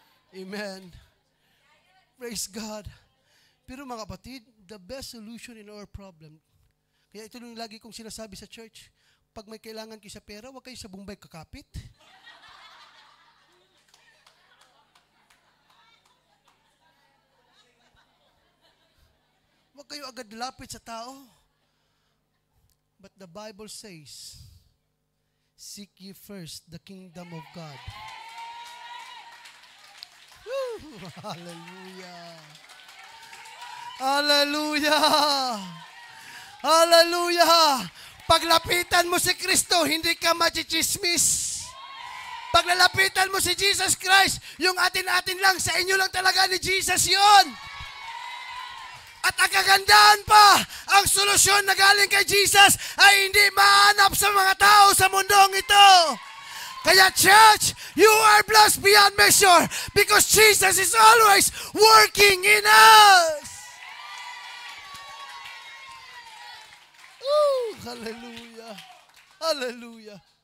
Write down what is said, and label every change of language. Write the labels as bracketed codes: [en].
[tl] Amen. Praise God. Pero mga kapatid, [en] the best solution in our problem, [tl] kaya ito yung lagi kong sinasabi sa church, pag may kailangan kayo sa pera, huwag kayo sa Bombay kakapit. Huwag kayo agad lapit sa tao. [en] But the Bible says, seek ye first the kingdom of God. Woo! Hallelujah! Hallelujah! [tl] Hallelujah! Paglapitan mo si Kristo, hindi ka machichismis. Paglalapitan mo si Jesus Christ, yung atin-atin lang, sa inyo lang talaga ni Jesus yon. At ang kagandahan pa, ang solusyon na galing kay Jesus ay hindi mahanap sa mga tao sa mundong ito. [en] Kaya church, you are blessed beyond measure because Jesus is always working in us. Ooh, hallelujah. Hallelujah.